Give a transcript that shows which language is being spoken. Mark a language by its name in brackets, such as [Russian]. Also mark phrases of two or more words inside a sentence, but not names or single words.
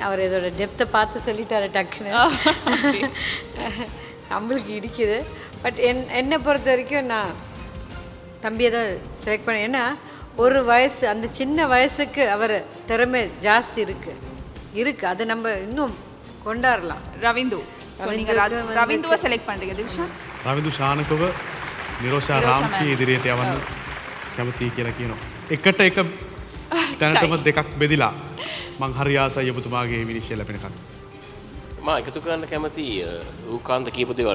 [Tamil] அவர் இதோட டெப்த்தை பார்த்து சொல்லிட்டாரு டக்குன்னு. நம்மளுக்கு இடிக்குது. பட் என்னை பொறுத்த வரைக்கும் நான் தம்பியை தான் செலக்ட் பண்ணேன். ஏன்னா ஒரு வயசு, அந்த சின்ன வயசுக்கு அவர் திறமை ஜாஸ்தி இருக்கு. அதை நம்ம இன்னும் கொண்டாடலாம். රවින්දුව සෙලෙක්ට් பண்ணுறீங்க දිල්ෂාන්? [Sinhala] රවින්දු ශානකව නිරෝෂා රාම්කී ඉදිරියට යවන්න කැමතියි කියලා කියනවා. එකට එක තැනටම දෙකක් බෙදිලා මං හරි ආසයි ඔබතුමාගේ විනිශ්චය ලැබෙනකන්. මම එකතු කරන්න කැමති රූකාන්ත කියපු දේවල්ට.